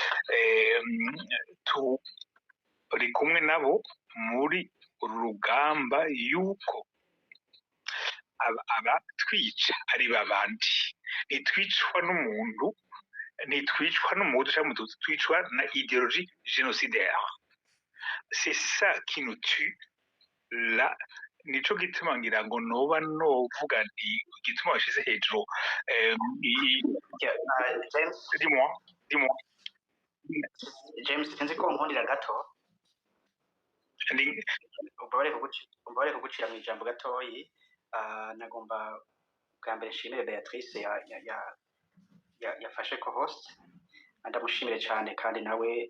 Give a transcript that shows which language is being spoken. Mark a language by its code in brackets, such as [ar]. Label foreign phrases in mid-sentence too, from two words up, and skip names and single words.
[rn] turi kumwe nabo muri uru rugamba yuko abatwica ari babandi ntitwicwa n'umuntu ntitwicwa n'umuhutu cyangwa umututsi twicwa na [fr] idéologie génocidaire c'est ça qui nous tue là [rn] nico gituma ngira ngo noba novuga nti gituma washize hejuru James sinzi ko nkundira gato umbare kugucira mu ijambo gatoyi nagomba bwa mbere nshimire Beatrice yafashe ko host ndamushimire cyane kandi nawe